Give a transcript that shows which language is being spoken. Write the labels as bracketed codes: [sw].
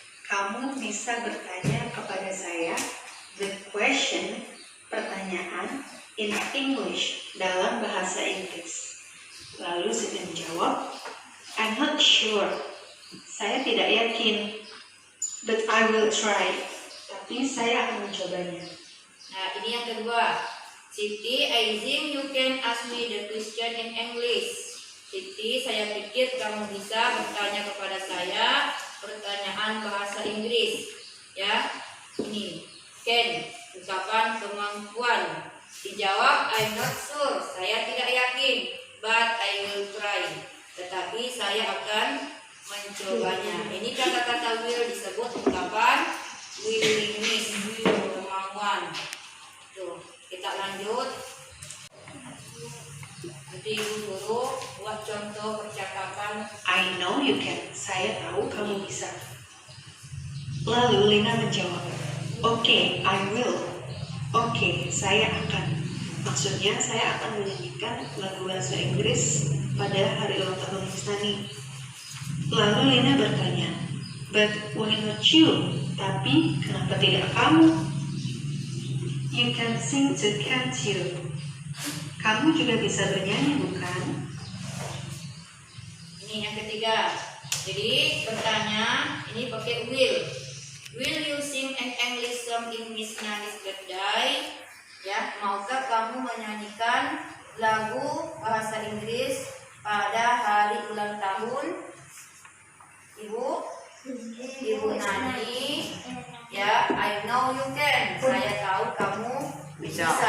[id] Kamu bisa bertanya kepada saya [en] the question, [id] pertanyaan [en] in English, [id] dalam bahasa Inggris. Lalu Siti menjawab, [en] I'm not sure. [id] Saya tidak yakin. [en] But I will try. [id] Tapi saya akan mencobanya. Nah, ini yang kedua. [en] Siti, I think you can ask me the question in English. [id] Siti, saya pikir kamu bisa bertanya kepada saya pertanyaan bahasa Inggris. Ya, ini can, ungkapan kemampuan. Dijawab, [en] I'm not sure. [id] Saya tidak yakin, [en] but I will try. [id] Tetapi saya akan mencobanya. Ini kata-kata will disebut ungkapan willingness, kemauan. Tuh, kita lanjut. Nanti ibu guru buat contoh percakapan. [en] I know you can. [id] Saya tahu kamu bisa. Lalu Lina menjawab, Oke, [en] I will. [id] Oke, saya akan. Maksudnya saya akan menyanyikan lagu bahasa Inggris pada hari ulang tahun Lestani. Lalu Lina bertanya, [en] But why not you? [id] Tapi kenapa tidak kamu? [en] You can sing too, can't you? [id] Kamu juga bisa bernyanyi, bukan? Ini yang ketiga. Jadi bertanya, ini pakai will. [en] Will you sing an English song in Miss Nani's birthday? [id] Ya, maukah kamu menyanyikan lagu bahasa Inggris pada hari ulang tahun Ibu Nani? Ya, [en] I know you can. [id] Saya tahu kamu bisa.